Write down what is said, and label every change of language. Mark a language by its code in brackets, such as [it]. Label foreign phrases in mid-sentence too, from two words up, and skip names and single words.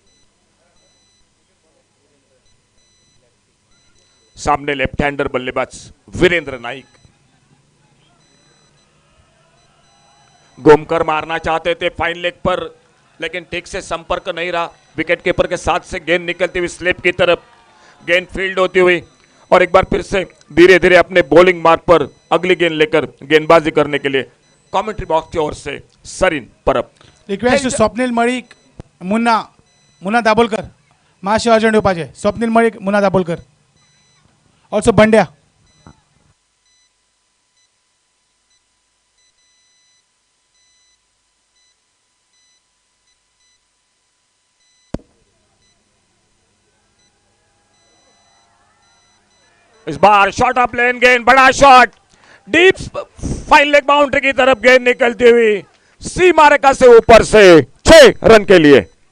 [hi] सामने [en] left hander [hi] बल्लेबाज वीरेंद्र नाइक, घूमकर मारना चाहते थे [en] fine leg [hi] पर, लेकिन ठीक से संपर्क नहीं रहा [en] wicket keeper [hi] के साथ से। गेंद निकलती हुई स्लिप की तरफ, गेंद फील्ड होती हुई, और एक बार फिर से धीरे धीरे अपने बॉलिंग मार्ग पर अगली गेंद लेकर गेंदबाजी करने के लिए [en] commentary box [hi] की ओर से सरीन परब। [en] request to [kok] स्वप्नील मळिक, मुन्ना दाभोलकर मातशें अर्जंट येवपाचें। स्वप्नील मळिक, मुन्ना दाभोलकर, ऑल्सो बंड्या। [hi] इस बार [en] short of len [hi] गेंद, बड़ा शॉट, [en] deep fine leg [hi] बाउंड्री की तरफ गेंद निकलती हुई सीमा रेखा से ऊपर से 6 रन के लिए।